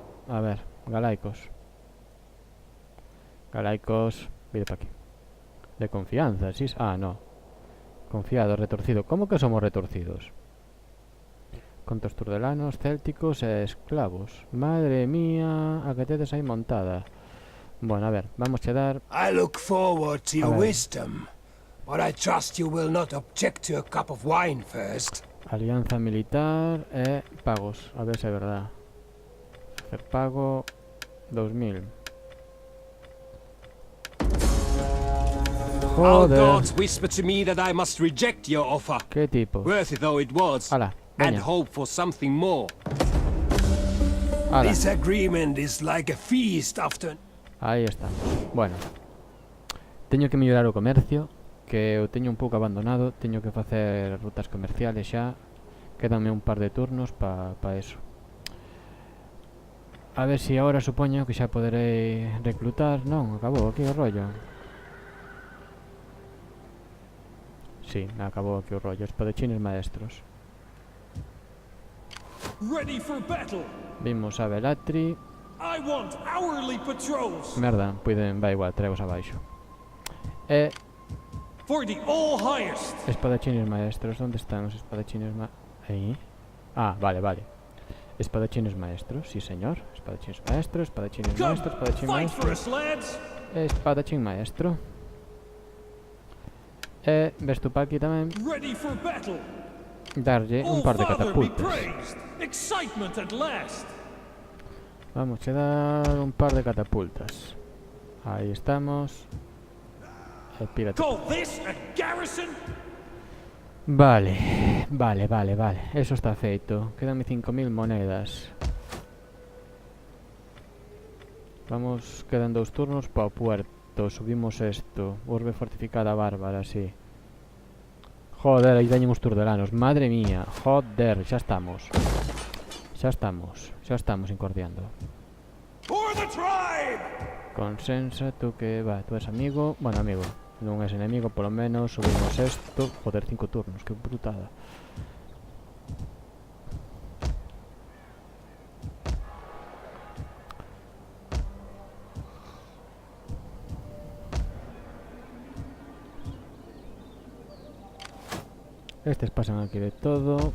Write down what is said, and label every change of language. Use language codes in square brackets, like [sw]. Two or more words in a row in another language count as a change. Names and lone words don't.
[gl] A ver, galaicos. Vide pa aquí. [es] De confianza, sí. Ah, no. Confiado, retorcido. ¿Cómo que somos retorcidos? Contos turdelanos, célticos e esclavos. [gl] Madre mía, a que tedes aí montada. Bueno, a ver, vamos a dar... [en] I look forward to your Hello. wisdom, but I trust you will not object to a cup of wine first. [gl] Alianza militar e pagos. A ver se é verdad. [es] Hacer pago [gl] 2000. [en] Our [es] Joder, [en] gods whisper to me that I must reject your offer, [es] qué tipo. [en] worthy though it was, [gl] Ala, [en] and [gl] veña, [en] hope for something more. [gl] ala. [en] This agreement is like a feast after... [gl] Aí estamos. Bueno, teño que mellorar o comercio, que o teño un pouco abandonado. Teño que facer rutas comerciales xa. Quédame un par de turnos pa eso. A ver si agora supoño que xa poderei reclutar. Non, acabou aquí o rollo. Sí, acabou aquí o rollo. [es] Espadachines maestros. [en] Ready for battle. [gl] Vimos a Belatri. [en] I want hourly patrols [gl] Merda, puiden, va igual, traemos abaixo. E [en] for the all highest. [gl] espadachines maestros, onde están os espadachines aí? Ah, vale. Espadachines maestros, sí señor. Espadachines maestro, espadachines [en] Come, [gl] maestro, espadachín [en] fight for [gl] maestro. [en] us, lads. [gl] Espadachín maestro. E ves tú pa aquí tamén [en] Ready for battle. [gl] darlle un [en] Oh, [gl] par de [en] Father, be [gl] catapultas. [en] praised. Excitement at last. [gl] Vamos a dar un par de catapultas. Ahí estamos. Pírate. [en] Call this a garrison? [gl] Vale. Eso está feito. Quédame 5000 monedas. Vamos, quedan 2 turnos para o puerto. Subimos esto. Urbe fortificada bárbara, sí. Joder, aí teñen os turdelanos. Madre mía. Joder, xa estamos incordiando. [en] For the tribe. [es] Consensa, tú que va, tú eres amigo. Bueno, amigo, non es enemigo, [gl] polo menos. Subimos esto. Joder, 5 turnos, que brutada. Estes pasan aquí de todo.